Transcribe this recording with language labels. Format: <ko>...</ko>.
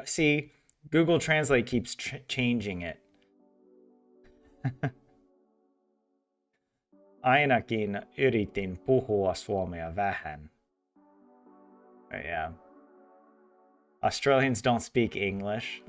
<en>See, Google Translate keeps changing it.</en> <fi>Ainakin yritin puhua suomea vähän.</fi> <en>But yeah. Australians don't speak English.</en>